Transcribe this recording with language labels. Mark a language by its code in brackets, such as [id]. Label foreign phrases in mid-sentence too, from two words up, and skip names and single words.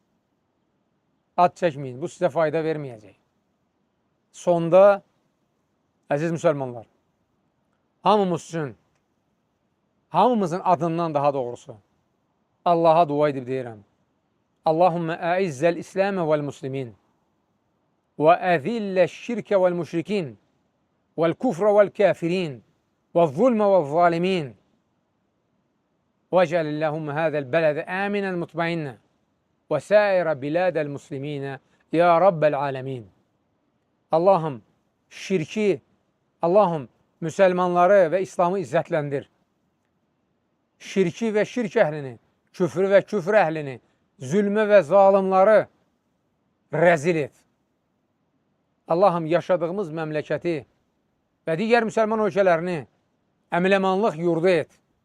[az] Ad çəkməyin, bu sizə fayda verməyəcək. Sonda, əziz müsəlmanlar, hamımız üçün, hamımızın adından daha doğrusu, Allaha dua edib deyirəm. [ar] اللهم أعز الإسلام والمسلمين وأذل الشرك والمشركين والكفر والكافرين والظلم والظالمين وَاجْعَلِ اللّٰهُمَّ هَذَا الْبَلَدَ آمِنًا مُطْمَئِنًّا وَسَائِرَ بِلَادَ الْمُسْلِمِينَ يَا رَبَّ الْعَالَمِينَ. [az] Allahım şirki, Allahım müsəlmanları və İslamı izzətləndir. Şirki və şirk əhlini, küfrü və küfr əhlini, zülmü və zalimları rəzil et. Allahım yaşadığımız məmləkəti və digər müsəlman ölkələrini əminəmanlıq yurdu et.